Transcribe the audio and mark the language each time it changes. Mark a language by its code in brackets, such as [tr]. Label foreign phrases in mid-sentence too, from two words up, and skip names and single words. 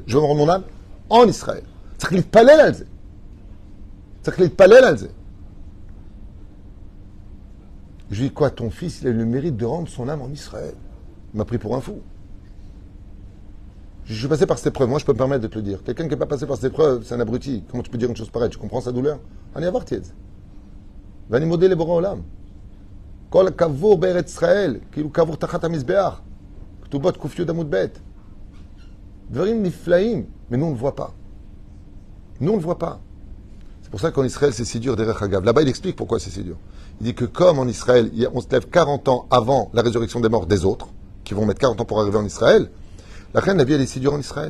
[fr] Je veux me rendre mon âme en Israël. C'est-à-dire qu'il palais l'alzé. Je lui dis quoi, ton fils, il a eu le mérite de rendre son âme en Israël. Il m'a pris pour un fou. Je suis passé par cette épreuve. Moi, je peux me permettre de te le dire. Quelqu'un qui n'est pas passé par cette épreuve, c'est un abruti. Comment tu peux dire une chose pareille? Tu comprends sa douleur? [he] אני עברתי את זה. ואני מודה לבורא עולם. כל קבור בארץ ישראל, כאילו קבור תחת המזבח. כתובות ק"י עמוד ב'. דברים נפלאים, [fr] mais nous on ne le voit pas. Nous on ne le voit pas. C'est pour ça qu'en Israël, c'est si dur [he] דרך אגב. [fr] Là-bas, il explique pourquoi c'est si dur. Il dit que comme en Israël, on se lève 40 ans avant la résurrection des morts des autres, qui vont mettre 40 ans pour arriver en Israël, la reine, la vie, elle est si dure en Israël.